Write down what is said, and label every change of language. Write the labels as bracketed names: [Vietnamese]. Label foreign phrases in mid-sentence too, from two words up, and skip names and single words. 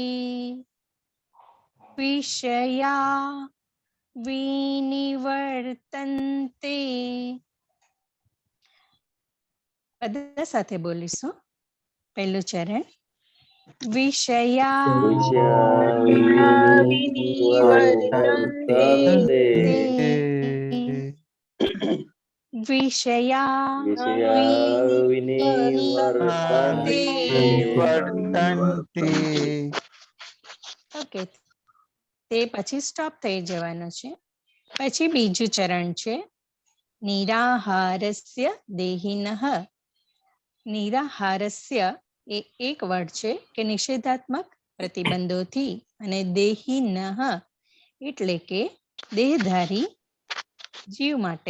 [Sanskrit] વિષયા વિનિવર્તન્તે. [Gujarati] બધા સાથે બોલીશું. પહેલું ચરણ વિષયા [Sanskrit] विनिवर्तन्ते વિષયા विनिवर्तन्ते. [Gujarati] ઓકે, તે પછી સ્ટોપ થઈ જવાનું છે. પછી બીજું ચરણ છે [Sanskrit] નિરાહારસ્ય દેહિનઃ. [Gujarati] નિરાહારસ્ય એ એક વર્ડ છે કે નિષેધાત્મક પ્રતિબંધોથી, અને દેહિનઃ એટલે કે દેહધારી જીવ માટે.